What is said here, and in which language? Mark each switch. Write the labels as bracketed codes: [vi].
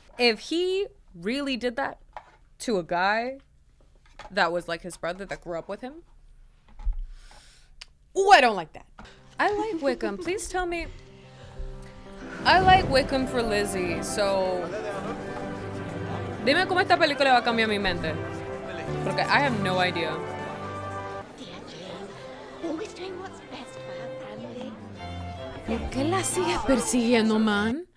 [en] If he really did that to a guy that was like his brother that grew up with him, ooh, I don't like that. I like Wickham. Please tell me. I like Wickham for Lizzie, so... [es] Dime cómo esta película va a cambiar mi mente. Porque [en] I have no idea. Dear Jane, always doing what's best for her family. [es] ¿Por qué la sigue persiguiendo, man?